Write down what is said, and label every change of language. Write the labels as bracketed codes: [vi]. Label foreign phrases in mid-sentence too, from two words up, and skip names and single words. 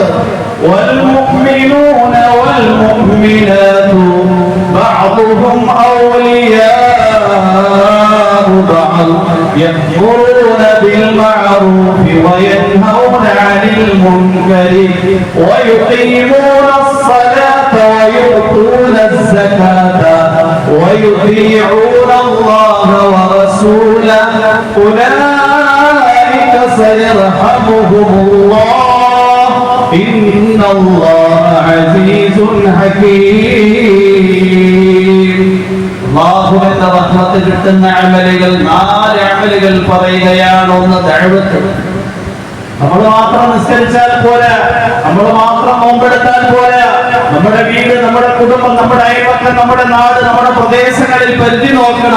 [ar] والمؤمنون والمؤمنات بعضهم أولياء بعض يأمرون بالمعروف وينهون عن المنكر ويقيمون الصلاة ويؤتون الزكاة ويطيعون الله ورسوله أولئك سيرحمهم الله إن الله عزيز حكيم. [ml] അല്ലാഹുവിന്റെ റഹ്മത്ത് കിട്ടുന്ന അമലുകൾ 4 അമലുകൾ പറയുകയാണ്. ഒന്ന് ദഅവത്ത്. നമ്മൾ മാത്രം നിസ്കരിച്ചാൽ പോരാ, നമ്മൾ മാത്രം നോമ്പെടുത്താൽ പോരാ. നമ്മുടെ വീട്, നമ്മുടെ കുടുംബം, നമ്മുടെ അയൽപക്കം, നമ്മുടെ നാട്, നമ്മുടെ പ്രദേശങ്ങളിൽ പരിധി നോക്കണം.